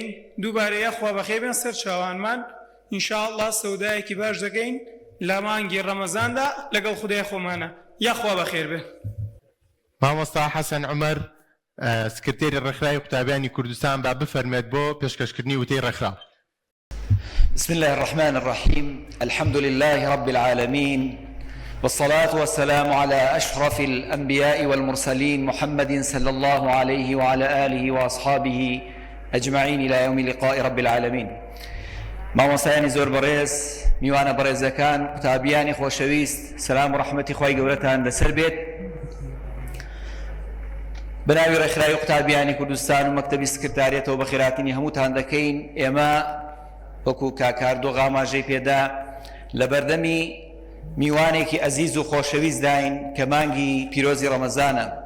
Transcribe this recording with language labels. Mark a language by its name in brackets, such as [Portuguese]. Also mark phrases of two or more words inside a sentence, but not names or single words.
[Central Kurdish] دووبارە یەخوا بەخێر بێن سەر چاوانمان. ئینشاءالله سەودایەکی باش دەکەین لە مانگی ڕەمەزاندا لەگەڵ خودای خۆمانە. یەخوا بەخێر بێ. مامۆستا حەسەن عومەر سکرتێری ڕێکخراوی قوتابیانی کوردستان با بفەرمێت بۆ پێشکەشکردنی وتەی ڕێکخراو. [Arabic] بسم الله الرحمن الرحيم. الحمد لله رب العالمين والصلاة والسلام على أشرف الأنبياء والمرسلين محمد صلى الله عليه وعلى آله وأصحابه أجمعين إلى يوم لقاء رب العالمين. [Central Kurdish] مامۆستایانی زۆر بەڕێز، میوانە بەڕێزەکان، قوتابیانی خۆشەویست، سلام و ڕەحمەتی خوای گەورەتان لەسەر بێت. بەناوی ڕێکخراوی قوتابیانی کوردستان و مەکتەبی سکرتاریەتەوە بە خێراتنی هەمووتان دەکەین. ئێمە وەکو کاکاردۆ غاماژەی پێدا لە بەردەمی میوانێکی ئەزیز و خۆشەویست داین کە مانگی پیرۆزی ڕەمەزانە.